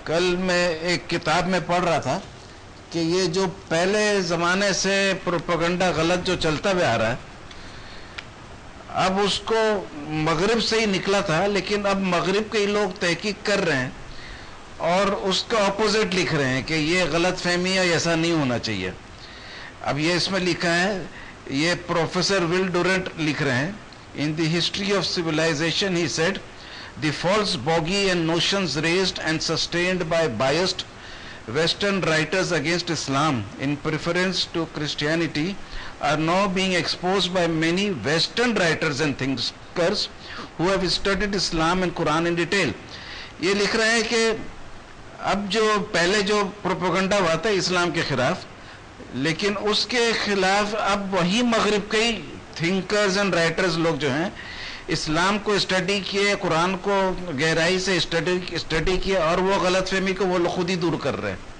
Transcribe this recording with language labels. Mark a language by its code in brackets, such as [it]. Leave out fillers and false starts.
[ur] کل میں ایک کتاب میں پڑھ رہا تھا کہ یہ جو پہلے زمانے سے پروپیگنڈا غلط جو چلتا ہوا آ رہا ہے، اب اس کو مغرب سے ہی نکلا تھا، لیکن اب مغرب کے ہی لوگ تحقیق کر رہے ہیں اور اس کا اپوزٹ لکھ رہے ہیں کہ یہ غلط فہمی ہے، ایسا نہیں ہونا چاہیے. اب یہ اس میں لکھا ہے، یہ پروفیسر ول ڈورنٹ لکھ رہے ہیں، ان the history of civilisation he said [en] the false bogey and notions raised and sustained by biased Western writers against Islam in preference to Christianity are now being exposed by many Western writers and thinkers who have studied Islam and Quran in detail. [ur] یہ لکھ رہے ہیں کہ اب جو پہلے جو propaganda ہوا تھا اسلام کے خلاف، لیکن اس کے خلاف اب وہی مغرب کے تھنکرز اینڈ رائٹرز لوگ جو ہیں اسلام کو اسٹڈی کیے، قرآن کو گہرائی سے اسٹڈی کیے، اور وہ غلط فہمی کو وہ خود ہی دور کر رہے ہیں.